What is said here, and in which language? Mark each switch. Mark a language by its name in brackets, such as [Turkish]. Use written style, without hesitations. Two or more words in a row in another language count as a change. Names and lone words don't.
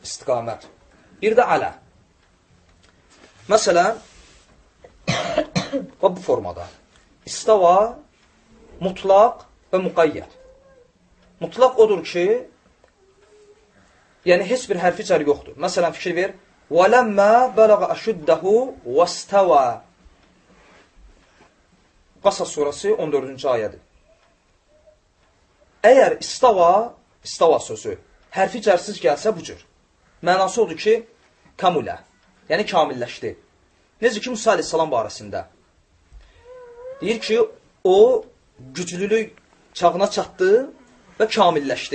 [Azerbaijani] Bir də alə. Məsələn, bu formada. İstava, mutlaq və müqayyət. Mutlaq odur ki, yəni heç bir hərfi cər yoxdur. Məsələn, fikir ver. [Arabic] وَلَمَّا بَلَغَ أَشُدَّهُ وَاسْتَوَى [Azerbaijani] Qasas surası 14-cü ayədir. Əgər istava sözü hərfi cərsiz gəlsə bu cür. Mənası odur ki, kamulə, yəni kamilləşdi. Necə ki, Musa aleyhissalam barəsində. Deyir ki, o güclülük çağına çatdı və kamilləşdi.